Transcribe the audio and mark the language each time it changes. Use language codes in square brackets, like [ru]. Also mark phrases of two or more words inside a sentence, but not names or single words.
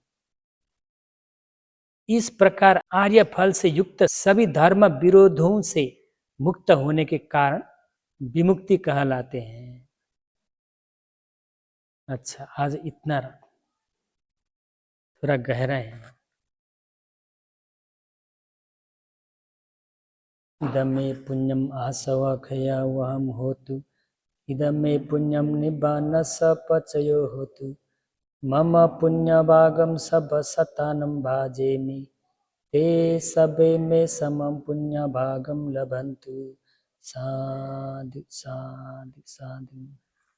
[hi] इस प्रकार आर्य फल से युक्त सभी धर्म विरोधों से मुक्त होने के कारण विमुक्ति कहलाते हैं। अच्छा, आज इतना थोड़ा गहरा है। [pi] इदं मे पुण्यम आसवक्षया वहम होतु, इदं मे पुण्यम निब्बानस पचयो होतु, मम पुण्यभागम सब सतानं भाजेमि, ते सबे में समम पुण्यभागम लभन्तु। साधु साधु साधु।